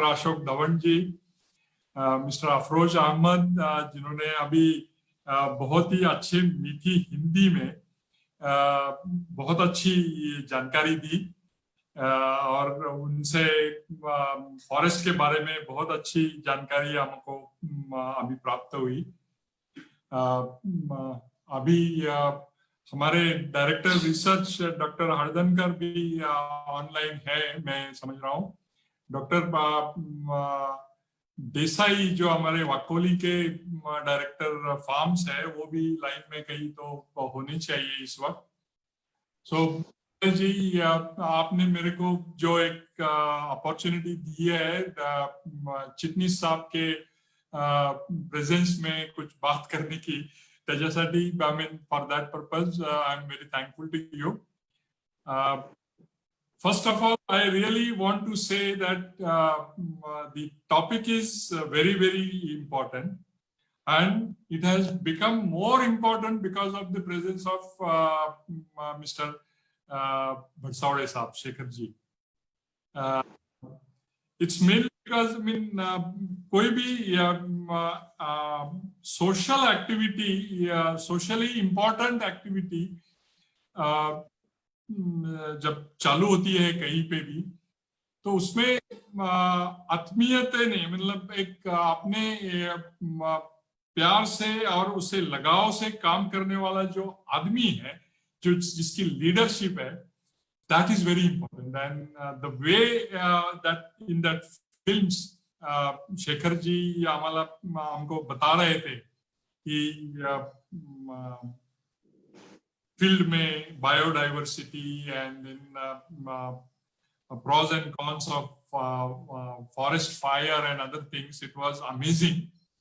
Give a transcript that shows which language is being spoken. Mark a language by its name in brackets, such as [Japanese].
[Hindi] Ashok Dhawan जी, Mr. Afroz Ahmad, जिन्होंने अभी बहुत ही अच्छी मीठी हिंदी में बहुत अच्छी जानकारी दी और उनसे फॉरेस्ट के बारे में बहुत अच्छी जानकारी हमको अभी प्राप्त हुई। अभी हमारे डायरेक्टर रिसर्च डॉक्टर हरदनकर भी ऑनलाइन है, मैं समझ रहा हूँ। डॉक्टर देसाई जो हमारे वाकोली के डायरेक्टर फार्म्स है, वो भी लाइन में कहीं तो होनी चाहिए इस वक्त। सो जी, आपने मेरे को जो एक अपॉर्चुनिटी दी है चिटनीस साहब के प्रेजेंस में कुछ बात करने की, त्याच्यासाठी [English] I mean for that purpose I'm very thankful to you. First of all, I really want to say that the topic is very, very important, and it has become more important because of the presence of Mr. Bhatsawade Saab, Shekhar ji. It's mainly because [Hindi] कोई भी [English] social activity, socially important activity [Hindi] जब चालू होती है कहीं पे भी, तो उसमें आत्मीयता नहीं, मतलब एक आपने प्यार से और उसे लगाव से काम करने वाला जो आदमी है, जो जिसकी लीडरशिप है, [English] that is very important. And the way that in that films [Hindi] Shekhar ji हमको बता रहे थे कि [English] field में biodiversity and then pros and cons of forest fire and other things, it was amazing.